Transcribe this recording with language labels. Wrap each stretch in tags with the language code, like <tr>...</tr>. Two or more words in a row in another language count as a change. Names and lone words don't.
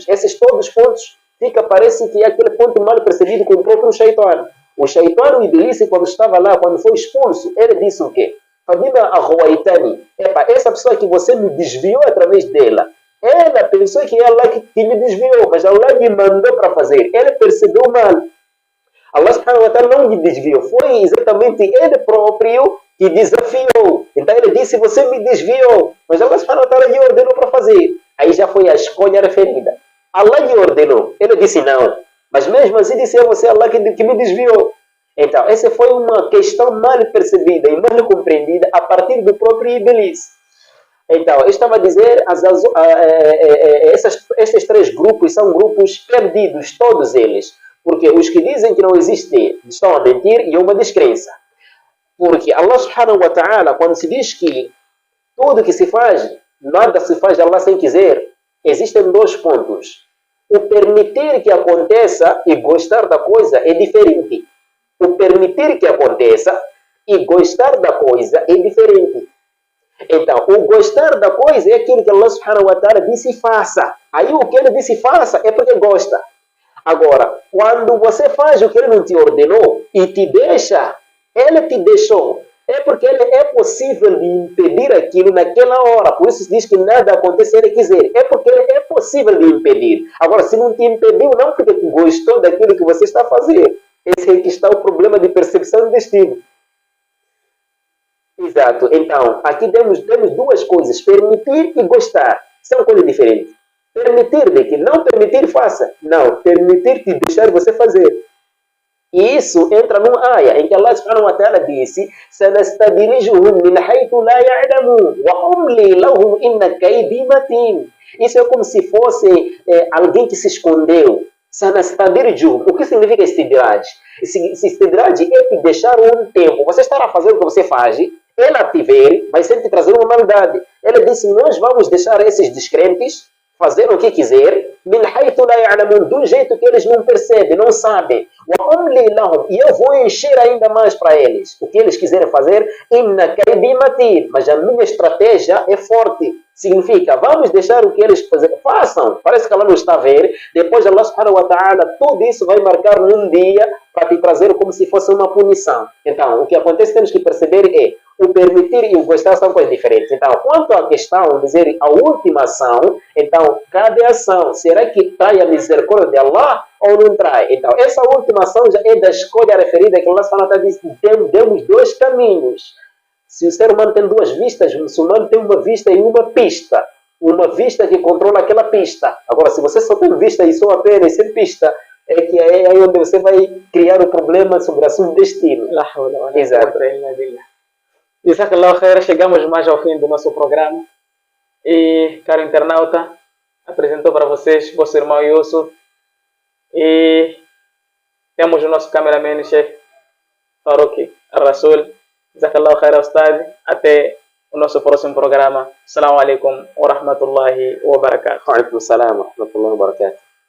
<pt>Esses todos pontos, parece que é aquele ponto mal percebido com o próprio Shaitan. O Shaitan, o Iblis, quando estava lá, quando foi expulso, ele disse o quê? Essa pessoa que você me desviou através dela, ela pensou que é Allah que me desviou, mas Allah me mandou para fazer. Ele percebeu mal. Allah</pt> <ar>سبحانه وتعالى</ar> <pt>não me desviou. Foi exatamente ele próprio que desafiou. Então ele disse, você me desviou. Mas Allah</pt> <ar>سبحانه وتعالى</ar> <pt>lhe ordenou para fazer. Aí já foi a escolha referida. Allah lhe ordenou. Ele disse não. Mas mesmo assim disse a você, Allah que me desviou. Então, essa foi uma questão mal percebida e mal compreendida a partir do próprio Iblis. Então, eu estava a dizer, esses três grupos são grupos perdidos, todos eles. Porque os que dizem que não existe estão a mentir e é uma descrença. Porque Allah</pt> <ar>سبحانه وتعالى,</ar> <pt>quando se diz que tudo que se faz, nada se faz de Allah sem quiser, existem dois pontos. O permitir que aconteça e gostar da coisa é diferente. O permitir que aconteça e gostar da coisa é diferente. Então, o gostar da coisa é aquilo que Allah</pt> <ar>سبحانه وتعالى</ar> <pt>disse faça. Aí o que ele disse faça é porque gosta. Agora, quando você faz o que ele não te ordenou e te deixa, ele te deixou. É porque ele é possível de impedir aquilo naquela hora. Por isso se diz que nada acontece se ele quiser. É porque ele é possível de impedir. Agora, se não te impediu, não porque gostou daquilo que você está a fazer. Esse é que está o problema de percepção do destino. Exato. Então, aqui temos duas coisas. Permitir e gostar. São coisas diferentes. Permitir de que não permitir, faça. Não. Permitir te deixar você fazer. E isso entra num ayah em que Allah</pt> <ar>سبحانه وتعالى</ar> <pt>disse</pt> <ar>سَنَسْتَدْرِجُهُمْ مِنْ حَيْثُ لَا يَعْلَمُونَ وَأُمْلِي لَهُمْ إِنَّ كَيْدِي مَتِينٌ.</ar> <pt>Isso é como se fosse alguém que se escondeu.</pt> <ar>سَنَسْتَدْرِجُهُمْ.</ar> <pt>O que significa istidraj? Istidraj é te deixar um tempo. Você estará fazendo o que você faz, ela te ver, vai sempre trazer uma maldade. Ele disse, nós vamos deixar esses descrentes fazer o que quiser, do jeito que eles não percebem, não sabem. E eu vou encher ainda mais para eles. O que eles quiserem fazer, mas a minha estratégia é forte. Significa, vamos deixar o que eles façam. Parece que ela não está a ver. Depois Allah</pt> <ar>سبحانه وتعالى,</ar> <pt>tudo isso vai marcar num dia para te trazer como se fosse uma punição. Então, o que acontece, temos que perceber é o permitir e o gostar são coisas diferentes. Então, quanto à questão de dizer a última ação, então, cada ação, será que trai a misericórdia de Allah ou não trai? Então, essa última ação já é da escolha referida que Allah</pt> <ar>سبحانه وتعالى</ar> <pt>diz, temos dois caminhos. Se o ser humano tem duas vistas, o muçulmano tem uma vista e uma pista. Uma vista que controla aquela pista. Agora, se você só tem vista e só apenas sem pista, é que é aí onde você vai criar o problema sobre o assunto destino. Exato.</pt> <ar>جزاك الله خير,</ar> <pt>chegamos mais ao fim do nosso programa. E, caro internauta, apresentou para vocês vosso irmão Yusuf. E temos o nosso cameraman, chefe Farouk Al-Rasul.</pt> <ar>جزاك الله خير, Ustad.</ar> <pt>Até o nosso próximo programa.</pt> <ar>السلام عليكم ورحمة الله وبركاته. وعليكم السلام ورحمة الله وبركاته.</ar>